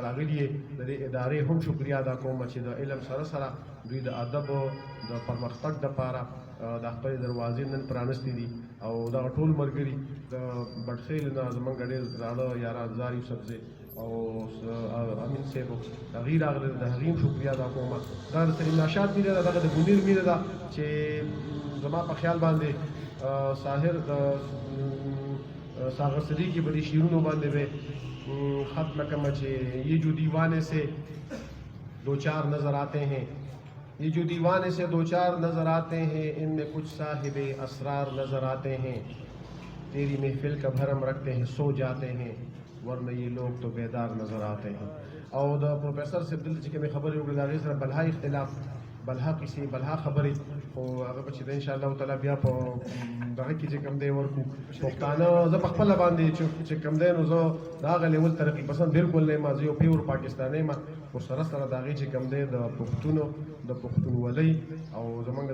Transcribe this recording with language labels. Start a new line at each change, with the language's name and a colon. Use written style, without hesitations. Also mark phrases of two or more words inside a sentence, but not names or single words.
Pashto: راغلي یې د دې ادارې هم شکریا ادا کوم چې د علم سره دوی د ادب د پرمختګ دپاره د خپلې دروازې نن پرانستې دي او دغه ټول ملګري د بټخیل نه زمونږ ډېر زاړه یاران زار یوسف زی او امین صاحب د هغې راغلی د هغې هم شکریا ادا کوم دا د سلیم ناشاد مینه ده دغه د منیر مینه ده چې زما په خیال باندې ساحر د ساغر صدیقي په دې شعرونو باندې به ختم کما چې
Urdu: یہ جو دیوانے سے دو چار نظر آتے ہیں یہ جو دیوانے سے دو چار نظر آتے ہیں ان میں کچھ صاحب اسرار نظر آتے ہیں تیری محفل کا بھرم رکھتے ہیں سو جاتے ہیں ورنہ یہ لوگ تو بیدار نظر آتے ہیں
Pashto: او د پروفیسر صاحب دلته چې کومې خبرې وکړې د هغې سره بلها اختلاف بلها کیسې بلها خبرې خو هغه به چې د انشاءالله تعالی بیا په دغه کې چې کوم دی ورکو پښتانه زه په خپله باندې چې کوم دی نو زه د هغه لیول ترقي پسند بالکل نه یم زه یو پیور پاکستانی یم خو سره د هغې چې کوم دی د پښتونو د پښتونولۍ او زمونږ